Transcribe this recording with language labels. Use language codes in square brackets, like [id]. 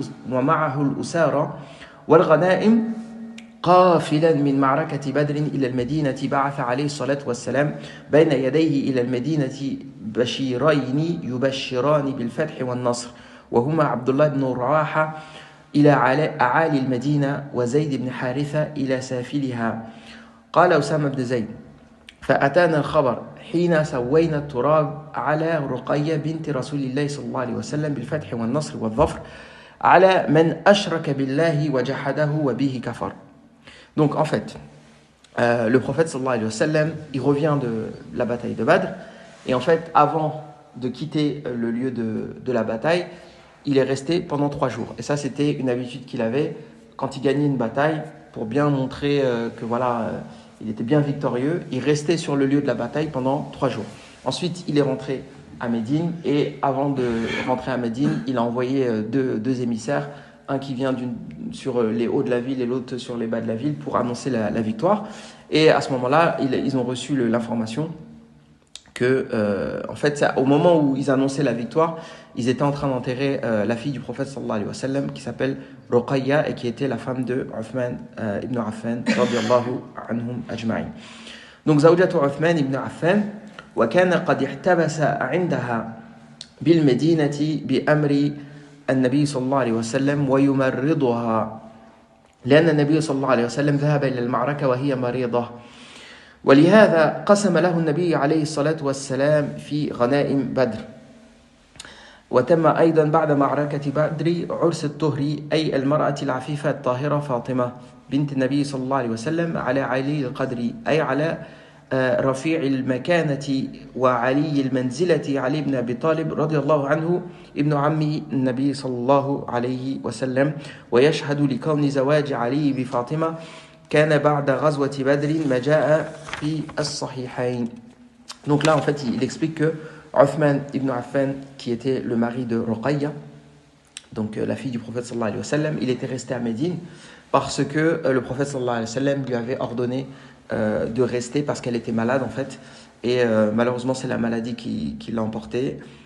[ar] ومعه الأسارى والغنائم قافلا من معركة بدر إلى المدينة بعث عليه الصلاة والسلام بين يديه إلى المدينة بشيرين يبشران بالفتح والنصر وهما عبد الله بن رواحة إلى أعالي المدينة وزيد بن حارثة إلى سافلها قال أسامة بن زيد فأتانا الخبر حين سوينا التراب على رقية بنت رسول الله صلى الله عليه وسلم بالفتح والنصر والظفر على من أشرك بالله وجحده وبه كفر. [fr] Donc en fait, le prophète sallallahu alayhi wa sallam, il revient de la bataille de Badr et en fait, avant de quitter le lieu de la bataille, il est resté pendant 3 jours. Et ça, c'était une habitude qu'il avait quand il gagnait une bataille pour bien montrer que voilà, il était bien victorieux. Il restait sur le lieu de la bataille pendant 3 jours. Ensuite, il est rentré à Médine et avant de rentrer à Médine, il a envoyé deux émissaires, un qui vient sur les hauts de la ville et l'autre sur les bas de la ville pour annoncer la victoire. Et à ce moment-là, ils ont reçu l'information que, en fait, au moment où ils annonçaient la victoire, ils étaient en train d'enterrer la fille du prophète sallallahu alayhi wa sallam qui s'appelle Ruqayya et qui était la femme de Uthman ibn Affan radiyallahu anhum ajma'in. [ar] Donc zawjatu Uthman ibn Affan وكان قد احتبس عندها بالمدينة بأمر النبي صلى الله عليه وسلم ويمرضها لأن النبي صلى الله عليه وسلم ذهب إلى المعركة وهي مريضة ولهذا قسم له النبي عليه الصلاة والسلام في غنائم بدر وتم أيضا بعد معركة بدر عرس الطهر أي المرأة العفيفة الطاهرة فاطمة بنت النبي صلى الله عليه وسلم على علي القدر أي على رفيع المكانة وعلي المنزلة علي بن أبي طالب رضي الله عنه ابن عم النبي صلى الله عليه وسلم ويشهد لكون زواج علي بفاطمة كان بعد غزوة بدر ما جاء في الصحيحين. [fr] Donc là en fait il explique que Uthman ibn Affan qui était le mari de Ruqayya, donc la fille du prophète sallallahu alayhi wa sallam, il était resté à Médine parce que le prophète sallallahu alayhi wa sallam lui avait ordonné de rester parce qu'elle était malade en fait et malheureusement c'est la maladie qui l'a emportée